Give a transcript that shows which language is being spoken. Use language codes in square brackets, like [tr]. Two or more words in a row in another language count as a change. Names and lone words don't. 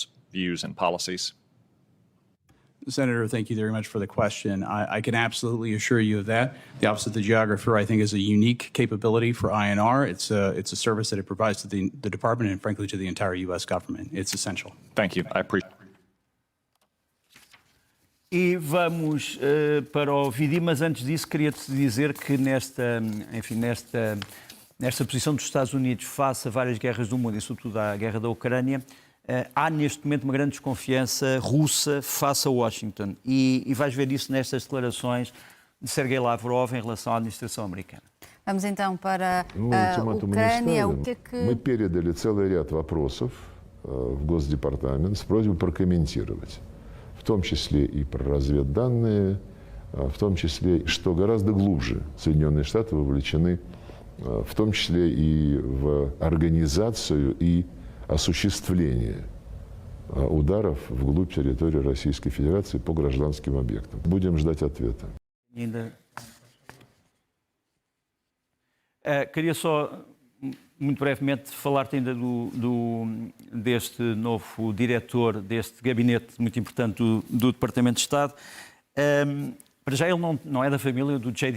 [en] views and policies? Senator, thank you very much for the question. I can absolutely assure you of that. The Office of the Geographer, I think, is a unique capability for INR. It's a service that it provides to the department and, frankly, to the entire U.S. government. It's essential. Thank you. I appreciate it. [pt] E vamos para o vídeo, mas antes disso queria-te dizer que nesta posição dos Estados Unidos face a várias guerras do mundo, e sobretudo à guerra da Ucrânia, há neste momento uma grande desconfiança russa face a Washington. E vais ver isso nestas declarações de Sergei Lavrov em relação à administração americana. Vamos então para a Ucrânia. [ru] Мы передали целый ряд вопросов в Госдепартамент с просьбой прокомментировать. В том числе и про разведданные, в том числе, что гораздо глубже Соединенные Штаты вовлечены, в том числе и в организацию и осуществление ударов вглубь территории Российской Федерации по гражданским объектам. Будем ждать ответа. [pt] Queria só, muito brevemente, falar-te ainda deste novo diretor deste gabinete muito importante do Departamento de Estado. Para já ele não é da família do J.D.